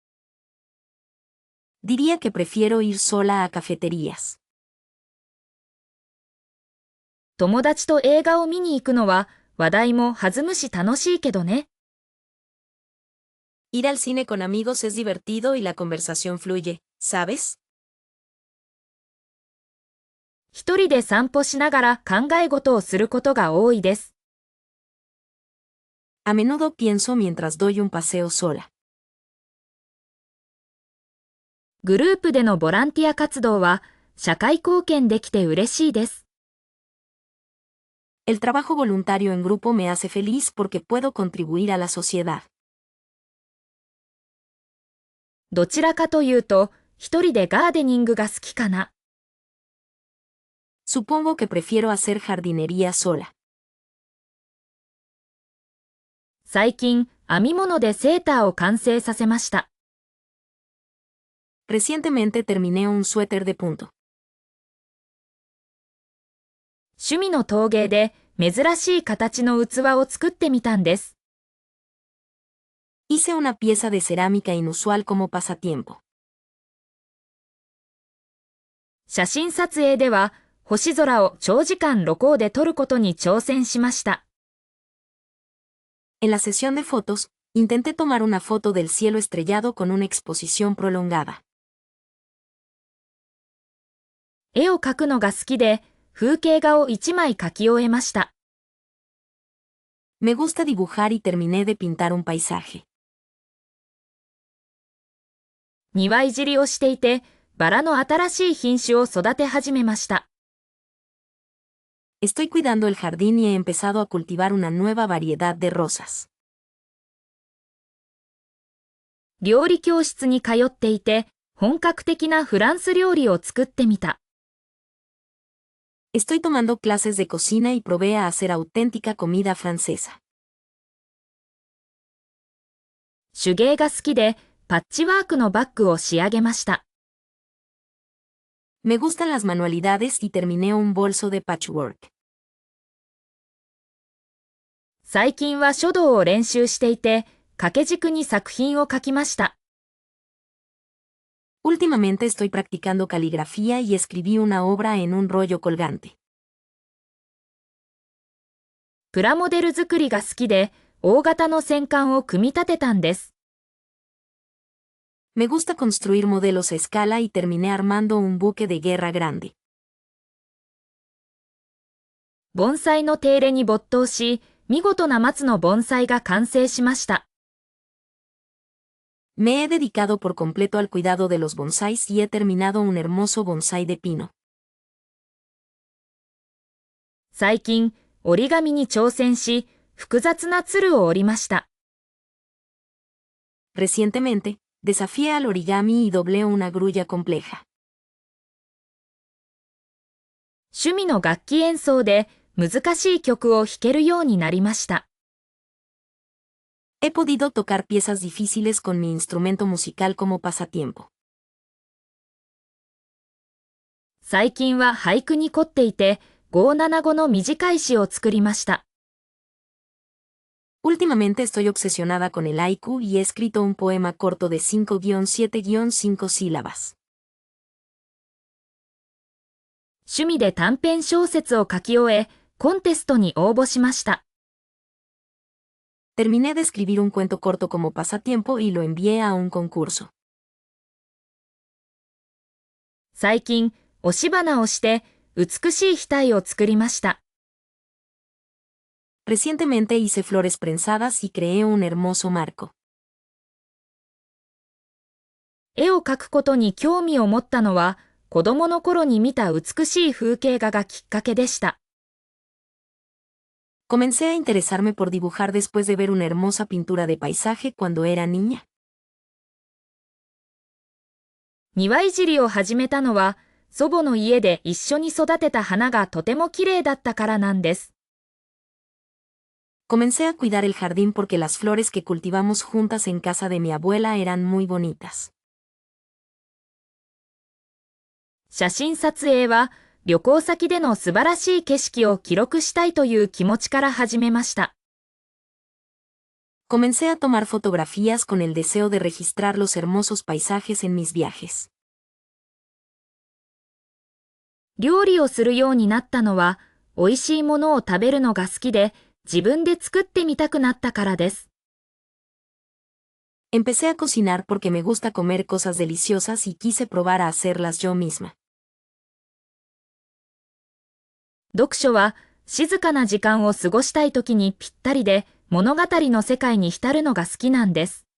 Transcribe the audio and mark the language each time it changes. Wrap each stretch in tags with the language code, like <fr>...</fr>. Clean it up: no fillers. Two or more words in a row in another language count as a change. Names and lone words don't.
<es>Diría que prefiero ir sola a cafeterías.</es> <ja>友達と映画を見に行くのは話題も弾むし楽しいけどね。</ja> <es>Ir al cine con amigos es divertido y la conversación fluye, ¿sabes?</es> <ja>一人で散歩しながら考え事をすることが多いです。</ja> <es>A menudo pienso mientras doy un paseo sola.</es> <ja>グループでのボランティア活動は社会貢献できて嬉しいです。</ja> <es>El trabajo voluntario en grupo me hace feliz porque puedo contribuir a la sociedad.</es> <ja>どちらかというと、一人でガーデニングが好きかな。</ja> <es>Supongo que prefiero hacer jardinería sola.</es> <ja>最近、編み物でセーターを完成させました。</ja> <es>Recientemente terminé un suéter de punto.</es> <ja>趣味の陶芸で珍しい形の器を作ってみたんです。</ja> <es>Hice una pieza de cerámica inusual como pasatiempo.</es> <ja>写真撮影では、星空を長時間露光で撮ることに挑戦しました。</ja> <es>En la sesión de fotos, intenté tomar una foto del cielo estrellado con una exposición prolongada.</es> <ja>絵を描くのが好きで、風景画を一枚描き終えました。</ja> <es>Me gusta dibujar y terminé de pintar un paisaje.</es> <ja>庭いじりをしていて、バラの新しい品種を育て始めました。</ja> <es>Estoy cuidando el jardín y he empezado a cultivar una nueva variedad de rosas.</es> <ja>料理教室に通っていて、本格的なフランス料理を作ってみた。</ja> <es>Estoy tomando clases de cocina y probé a hacer auténtica comida francesa.</es> <ja>手芸が好きで、パッチワークのバッグを仕上げました。</ja> <es>Me gustan las manualidades y terminé un bolso de patchwork.</es> <ja>最近は書道を練習していて、掛け軸に作品を書きました。</ja> <es>Últimamente estoy practicando caligrafía y escribí una obra en un rollo colgante.</es> <ja>プラモデル作りが好きで、大型の戦艦を組み立てたんです。</ja> <es>Me gusta construir modelos a escala y terminé armando un buque de guerra grande.</es> <ja>盆栽の手入れに没頭し、見事な松の盆栽が完成しました。</ja> <es>Me he dedicado por completo al cuidado de los bonsáis y he terminado un hermoso bonsái de pino.</es> <ja>最近、折り紙に挑戦し、複雑な鶴を折りました。</ja> <es>Recientemente, desafié al origami y doblé una grulla compleja.</es> <ja>趣味の楽器演奏で難しい曲を弾けるようになりました。</ja> <es>He podido tocar piezas difíciles con mi instrumento musical como pasatiempo.</es> <ja>最近は俳句に凝っていて、五七五の短い詩を作りました。</ja> <es>Últimamente estoy obsesionada con el haiku y he escrito un poema corto de 5-7-5 sílabas.</es> <ja>趣味で短編小説を書き終え、コンテストに応募しました。</ja> <es>Terminé de escribir un cuento corto como pasatiempo y lo envié a un concurso.</es> <ja>最近、押し花をして、美しい額を作りました。</ja> <es>Recientemente hice flores prensadas y creé un hermoso marco.</es> <ja>絵を描くことに興味を持ったのは、子供の頃に見た美しい風景画がきっかけでした。</ja> <es>Comencé a interesarme por dibujar después de ver una hermosa pintura de paisaje cuando era niña.</es> <ja>庭いじりを始めたのは、祖母の家で一緒に育てた花がとても綺麗だったからなんです。</ja> <es>Comencé a cuidar el jardín porque las flores que cultivamos juntas en casa de mi abuela eran muy bonitas.</es> <ja>写真撮影は、旅行先での素晴らしい景色を記録したいという気持ちから始めました。</ja> <es>Comencé a tomar fotografías con el deseo de registrar los hermosos paisajes en mis viajes.</es> <ja>料理をするようになったのは、美味しいものを食べるのが好きで、自分で作ってみたくなったからです。</ja> <es>Empecé a cocinar porque me gusta comer cosas deliciosas y quise probar a hacerlas yo misma.</es> <ja>読書は静かな時間を過ごしたいときにぴったりで、物語の世界に浸るのが好きなんです。</ja>